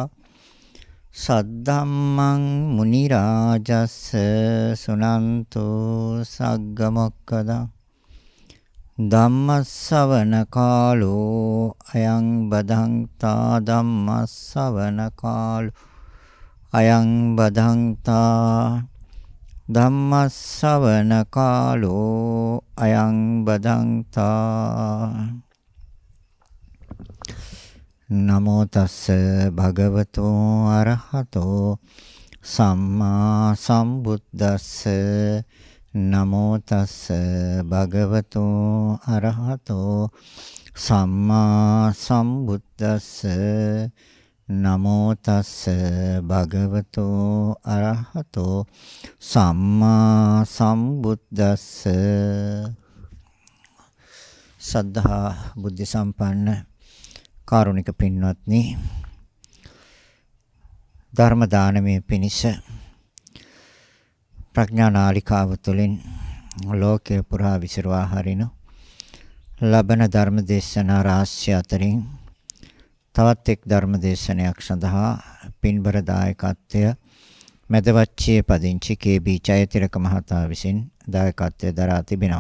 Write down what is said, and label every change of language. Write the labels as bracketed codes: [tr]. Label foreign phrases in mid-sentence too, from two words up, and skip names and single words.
[pi] सद्धम्मं मुनिराजस्य सुनन्तु सग्गमोक्खदा धम्मස්සවන කාලෝ අයං බදන්තා ධම්මස්සවන කාලෝ අයං බදන්තා ධම්මස්සවන කාලෝ අයං බදන්තා නමෝ තස්ස භගවතෝ අරහතෝ සම්මා සම්බුද්දස්ස නමෝ තස්ස භගවතෝ අරහතෝ සම්මා සම්බුද්දස්ස නමෝ තස්ස භගවතෝ අරහතෝ සම්මා සම්බුද්දස්ස [si] සද්ධා බුද්ධ සම්පන්න කාරුණික පින්වත්නි ධර්ම දානමය පිණිස ප්‍රඥා නාලිකාව තුළින් ලෝකේ පුරා විසිරවා හරිනු ලබන ධර්ම දේශනා රාශිය අතරින් තවත් එක් ධර්ම දේශනයක් සඳහා පින්බර දායකත්වය මෙදවච්චියේ පදිංචි KB ජයතිලක මහතා විසින් දායකත්වය දරා තිබෙනවා.